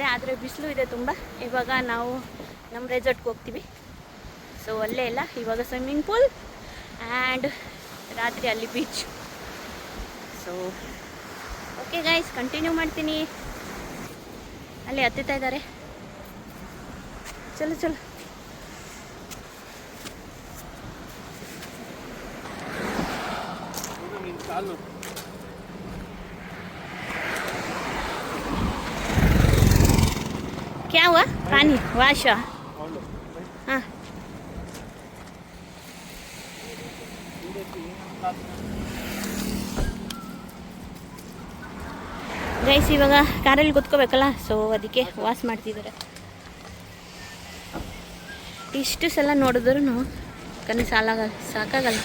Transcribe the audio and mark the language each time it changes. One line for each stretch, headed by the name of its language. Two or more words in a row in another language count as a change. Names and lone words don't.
Kannada: ಆದರೆ ಬಿಸಿಲು ಇದೆ ತುಂಬ. ಇವಾಗ ನಾವು ನಮ್ಮ ರೆಸಾರ್ಟ್ಗೆ ಹೋಗ್ತೀವಿ. ಸೊ ಅಲ್ಲೇ ಇಲ್ಲ, ಇವಾಗ
English: swimming pool and
Kannada: ರಾತ್ರಿ ಅಲ್ಲಿ ಬೀಚ್.
English: so okay guys
Kannada: ಕಂಟಿನ್ಯೂ ಮಾಡ್ತೀನಿ. ಅಲ್ಲಿ ಹತ್ತುತ್ತಾ ಇದ್ದಾರೆ.
Hindi: चलो चलो. क्या हुआ? पानी वाश.
Kannada: हाँ ಗೈಸ್ ಇವಾಗ ಕಾರಲ್ಲಿ ಕೂತ್ಕೋಬೇಕಲ್ಲ, ಸೊ ಅದಕ್ಕೆ ವಾಶ್ ಮಾಡ್ತಿದ್ದಾರೆ. ಇಷ್ಟು ಸಲ ನೋಡಿದ್ರು ಕಣ್ಣು ಸಾಕಾಗಲ್ಲ.